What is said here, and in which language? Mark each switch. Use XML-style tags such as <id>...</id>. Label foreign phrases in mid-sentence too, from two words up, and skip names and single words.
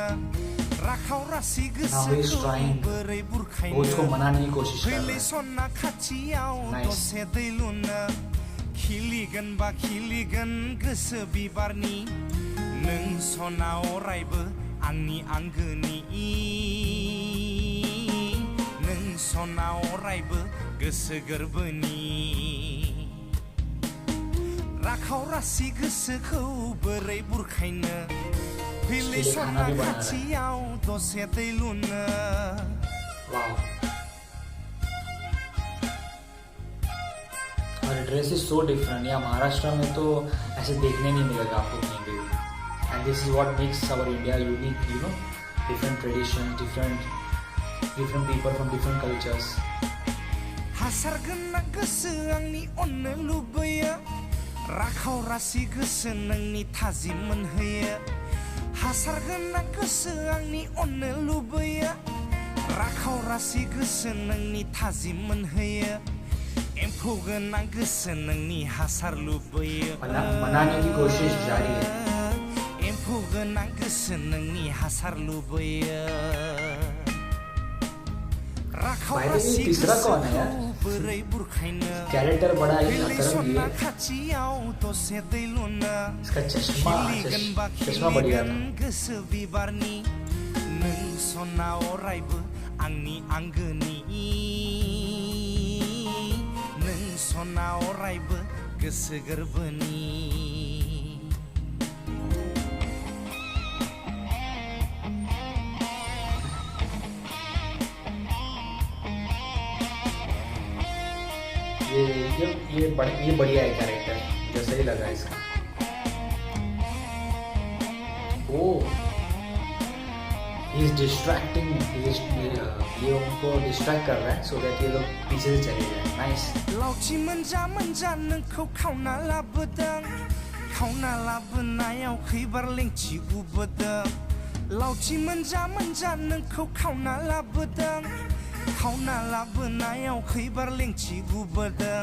<brx>राखाव रासि गोसोखौ बोरै</brx> <hi>उसको मनाने की कोशिश कर रहा</hi> <brx>फैलै</brx> <hi>है।</hi> <brx>सना खाथियाव दसे दै लुनो। खिलिगोन बा खिलिगोन गोसो बिबारनि नों सना अरायबो आंनि आंगोनि। नों सना अरायबो गोसो गोरबोनि। राखाव रासि गोसोखौ बोरै बुरखायनो फैलै सना खाथियाव दसे दै लुनो।</brx> <en>Wow, our dress is so different.</en> <hi>यहाँ महाराष्ट्र में तो ऐसे देखने नहीं मिलेगा आपको कहीं भी।</hi> <en>And this is what makes our India unique, you know, different tradition, different people from different cultures.</en> <brx>हासार गोनां गोसो आंनि अननो लुबैयो। राखाव रासि गोसो नोंनि थाजिम मोनहोयो। हासार गोनां गोसो आंनि अननो लुबैयो। राखाव रासि गोसो नोंनि थाजिम मोनहोयो। एम्फौ गोनां गोसो नोंनि हासार लुबैयो।</brx> <hi>मनाने की कोशिश जारी है।</hi> <brx>एम्फौ गोनां गोसो नोंनि हासार लुबैयो। राखाव रासि</brx> <hi>तीसरा कौन है यार?</hi> <brx>बोरै बुरखायनो</brx> <hi>कैरेक्टर बड़ा ही</hi> <brx>फैलै</brx> <hi>तरंगी</hi> <brx>सना</brx> <hi>है।</hi> <brx>खाथियाव दसे दै लुनो।</brx> <hi>इसका चश्मा बढ़िया था।</hi> <brx>गोसो बिबारनि नों सना अरायबो आंनि आंगोनि। नों सना अरायबो गोसो गोरबोनि।</brx> <hi>ये बढ़िया है कैरेक्टर, जो सही लगा इसका।</hi> <en>Oh he is distracting,</en> <hi>ये उनको डिस्ट्रैक्ट कर रहा है</hi> <en>so that</en> <hi>ये लोग पीछे से चले जाए।</hi> <en>नाइस।</en> <brx>लावथि मोनजा मोनजा नोंखौ खावना लाबोदों। खावना लाबोनायाव खैबार लेंथि उबोदों। लावथि मोनजा मोनजा नोंखौ खावना लाबोदों। खावना लाबोनायाव खैबार लेंथि गुबोदों।</brx>